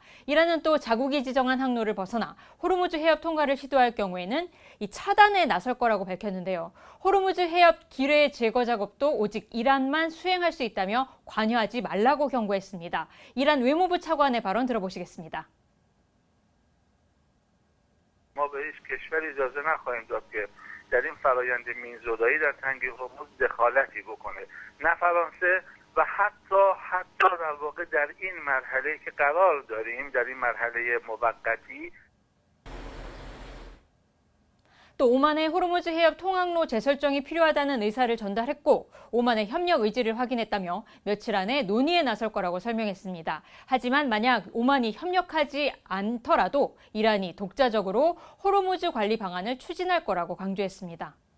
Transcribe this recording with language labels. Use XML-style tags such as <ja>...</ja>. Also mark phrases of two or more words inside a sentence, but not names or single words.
<ko>이란은 또 자국이 지정한 항로를 벗어나 호르무즈 해협 통과를 시도할 경우에는 이 차단에 나설 거라고 밝혔는데요. 호르무즈 해협 기뢰 제거 작업도 오직 이란만 수행할 수 있다며 관여하지 말라고 경고했습니다. 이란 외무부 차관의 발언 들어보시겠습니다.</ko> <fa>ما به هیچ کشوری اجازه نخواهیم داد که در این فرآیند مینزدایی در تنگه هرمز دخالتی بکنه. نه فرانسه و حتی در واقع در این مرحله که قرار داریم در این مرحله موقتی</fa> <ko>또 오만의 호르무즈 해협 통항로 재설정이 필요하다는 의사를 전달했고 오만의 협력 의지를 확인했다며 며칠 안에 논의에 나설 거라고 설명했습니다. 하지만 만약 오만이 협력하지 않더라도 이란이 독자적으로 호르무즈 관리 방안을 추진할 거라고 강조했습니다.</ko>